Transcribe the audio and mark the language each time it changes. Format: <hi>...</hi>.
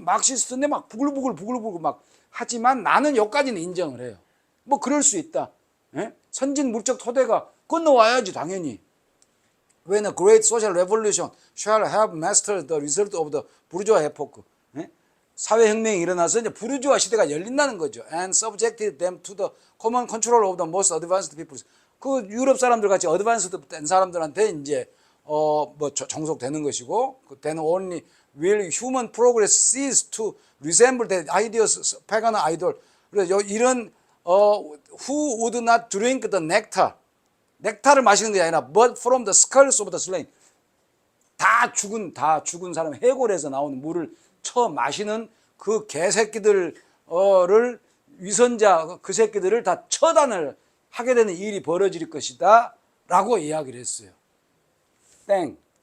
<ko>마르크시스트인데 막 부글부글 막 하지만 나는 여기까지는 인정을 해요. 뭐 그럴 수 있다. 예? 선진 물적 토대가 건너와야지 당연히.</ko> <en>When a great social revolution shall have mastered the result of the bourgeois epoch.</en> <ko>예? 사회혁명이 일어나서 이제 부르주아 시대가 열린다는 거죠.</ko> <en>And subjected them to the common control of the most advanced peoples.</en> <ko>그 유럽 사람들 같이 어드밴스드 된 사람들한테 이제 뭐 종속되는 것이고,</ko> <en>then only will human progress cease to resemble the ideas pagan idol.</en> <ko>그래서 이런</ko> <en>who would not drink the nectar.</en> <ko>넥타를 마시는 게 아니라</ko> <en>but from the skulls of the slain.</en> <ko>다 죽은 사람 해골에서 나오는 물을 쳐 마시는 그 개새끼들을 위선자 그 새끼들을 다 처단을 하게 되는 일이 벌어질 것이다 라고 이야기를 했어요. 땡.</ko>